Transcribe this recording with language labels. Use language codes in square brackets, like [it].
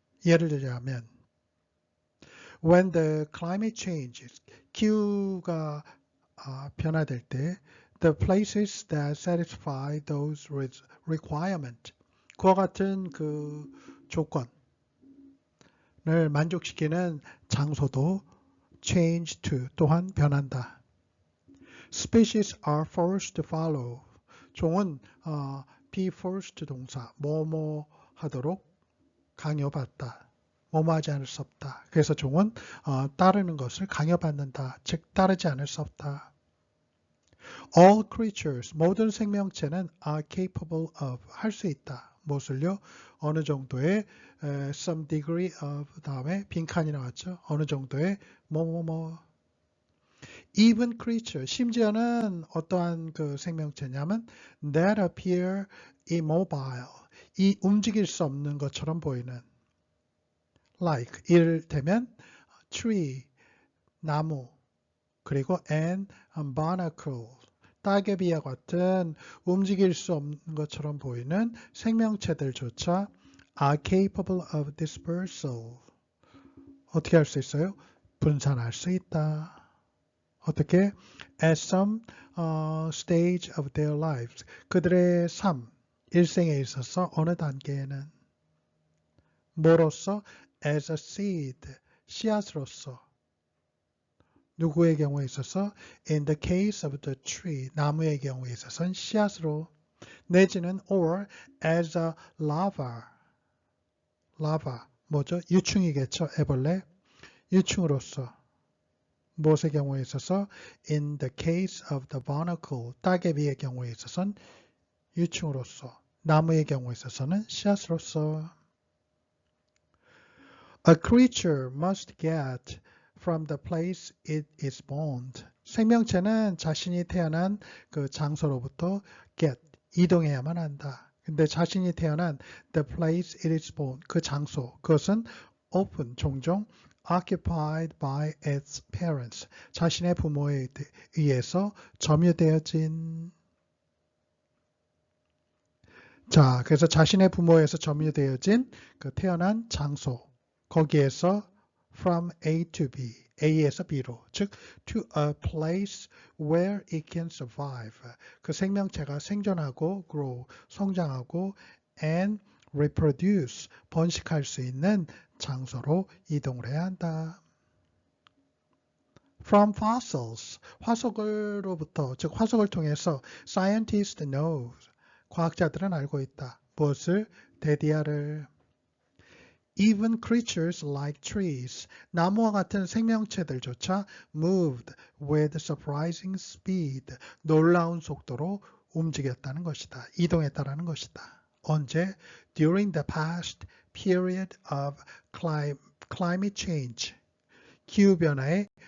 [ko] 예를 들자면 [en] when the climate changes, [ko] 기후가 변화될 때 [en] the places that satisfy those requirements, [ko] 그와 같은 그 조건을 만족시키는 장소도 [en] change to, [ko] 또한 변한다. [en] Species are forced to follow, [ko] 종은 [en] be forced [ko] 동사, 뭐뭐 하도록 강요받다. 뭐뭐 하지 않을 수 없다. 그래서 종은 따르는 것을 강요받는다. 즉 따르지 않을 수 없다. [en] All creatures, [ko] 모든 생명체는 [en] are capable of, [ko] 할 수 있다. 무엇을요? 어느 정도의 [en] some degree of [ko] 다음에 빈칸이 나왔죠. 어느 정도의 뭐뭐뭐. [en] Even creature, [ko] 심지어는 어떠한 그 생명체냐면 [en] that appear immobile, [ko] 이 움직일 수 없는 것처럼 보이는 like, 이를테면 tree, 나무, 그리고 [en] and barnacle, [ko] 따개비와 같은 움직일 수 없는 것처럼 보이는 생명체들조차 [en] are capable of dispersal. [ko] 어떻게 할 수 있어요? 분산할 수 있다. 어떻게? [en] At some stage of their lives. [ko] 그들의 삶, 일생에 있어서 어느 단계에는 뭐로서? [en] As a seed, [ko] 씨앗으로서. 누구의 경우에 있어서? [en] In the case of the tree, [ko] 나무의 경우에 있어서는 씨앗으로. 내지는 [en] or as a larva, [ko] 뭐죠? 유충이겠죠. 애벌레. 유충으로서. 무엇의 경우에 있어서? [en] In the case of the barnacle, [ko] 따개비의 경우에 있어서는 유충으로서. 나무의 경우에 있어서는 씨앗으로서. [en] A creature must get from the place it is born. [ko] 생명체는 자신이 태어난 그 장소로부터 get, 이동해야만 한다. 근데 자신이 태어난 [en] the place it is born, [ko] 그 장소, 그것은 often, 종종 [en] occupied by its parents, [ko] 자신의 부모에 의해서 점유되어진. 자, 그래서 자신의 부모에서 점유되어진 그 태어난 장소, 거기에서 [en] from A to B, [ko] A에서 B로, 즉 [en] to a place where it can survive, [ko] 그 생명체가 생존하고 grow, 성장하고 [en] and reproduce, [ko] 번식할 수 있는 장소로 이동을 해야 한다. [en] From fossils, [ko] 화석으로부터, 즉 화석을 통해서 [en] scientists know, [ko] 과학자들은 알고 있다. 무엇을? 데디아를. [en] Even creatures like trees, [ko] 나무와 같은 생명체들조차 [en] moved with surprising speed, [ko] 놀라운 속도로 움직였다는 것이다. 이동했다는 것이다. 언제? [en] During the past period of climate change, [ko] 기후변화의